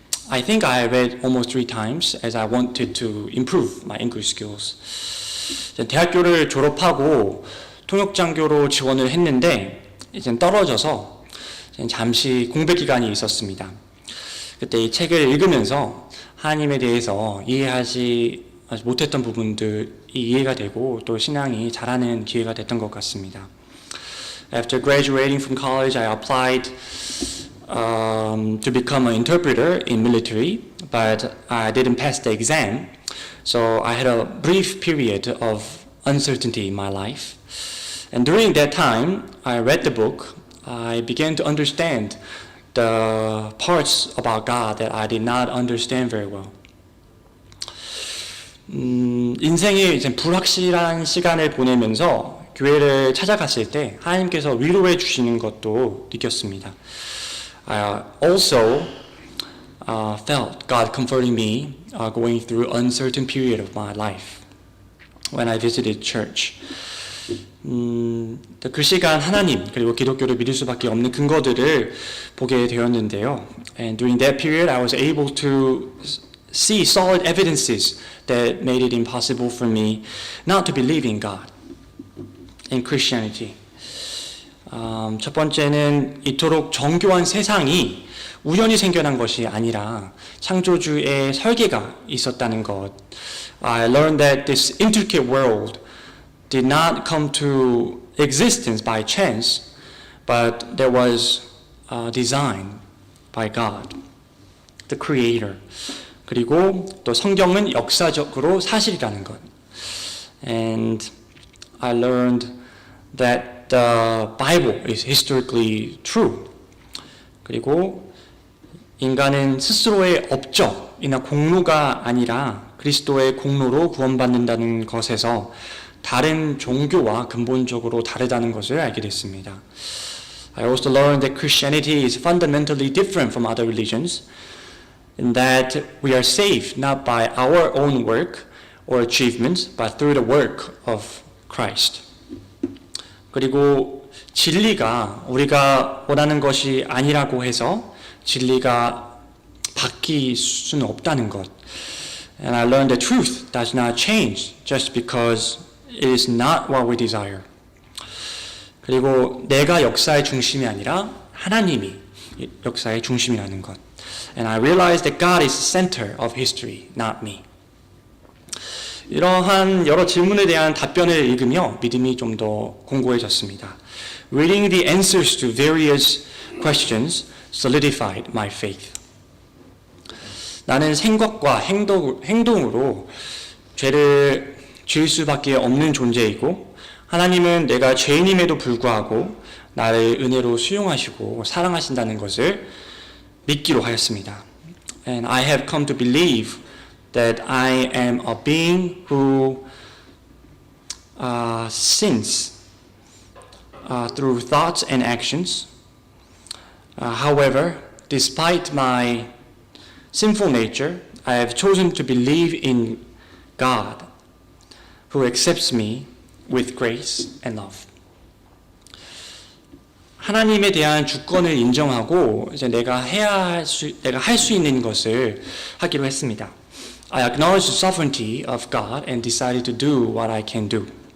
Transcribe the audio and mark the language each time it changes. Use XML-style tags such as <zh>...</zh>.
<en>I think I read almost 3 times as I wanted to improve my English skills.</en> <ko>대학교를 졸업하고 통역장교로 지원을 했는데 이제 떨어져서 잠시 공백 기간이 있었습니다. 그때 이 책을 읽으면서 하나님에 대해서 이해하지 못했던 부분들이 이해가 되고 또 신앙이 자라는 기회가 됐던 것 같습니다.</ko> <en>After graduating from college, I applied to become an interpreter in military, but I didn't pass the exam. So I had a brief period of uncertainty in my life. And during that time, I read the book. I began to understand the parts about God that I did not understand very well.</en> <ko>인생의 이제 불확실한 시간을 보내면서 교회를 찾아갔을 때 하나님께서 위로해 주시는 것도 느꼈습니다.</ko> <en>I also felt God comforting me going through uncertain period of my life when I visited church.</en> <ko>그 시간 하나님 그리고 기독교를 믿을 수밖에 없는 근거들을 보게 되었는데요.</ko> <en>And during that period, I was able to see solid evidences that made it impossible for me not to believe in God, in Christianity.</en> <ko>첫 번째는 이토록 정교한 세상이 우연히 생겨난 것이 아니라 창조주의 설계가 있었다는 것.</ko> <en>I learned that this intricate world did not come to existence by chance, but there was designed by God, the Creator.</en> <ko>그리고 또 성경은 역사적으로 사실이라는 것.</ko> <en>And I learned that the Bible is historically true.</en> <ko>그리고 인간은 스스로의 업적이나 공로가 아니라 그리스도의 공로로 구원받는다는 것에서 다른 종교와 근본적으로 다르다는 것을 알게 됐습니다.</ko> <en>I also learned that Christianity is fundamentally different from other religions in that we are saved not by our own work or achievements but through the work of Christ.</en> <ko>그리고 진리가 우리가 원하는 것이 아니라고 해서 진리가 바뀔 수는 없다는 것.</ko> <en>And I learned that truth does not change just because it is not what we desire.</en> <ko>그리고 내가 역사의 중심이 아니라 하나님이 역사의 중심이라는 것.</ko> <en>And I realized that God is the center of history, not me.</en> <ko>이러한 여러 질문에 대한 답변을 읽으며 믿음이 좀 더 공고해졌습니다.</ko> <en>Reading the answers to various questions solidified my faith.</en> <ko>나는 생각과 행동으로 죄를 지을 수밖에 없는 존재이고 하나님은 내가 죄인임에도 불구하고 나를 은혜로 수용하시고 사랑하신다는 것을 믿기로 하였습니다.</ko> <en>And I have come to believe that I am a being who sins through thoughts and actions. However, despite my sinful nature, I have chosen to believe in God who accepts me with grace and love.</en> <ko>하나님에 대한 주권을 인정하고 이제 내가 할 수 있는 것을 하기로 했습니다.</ko> <en>I acknowledge the sovereignty of God and decided to do what I can do.</en>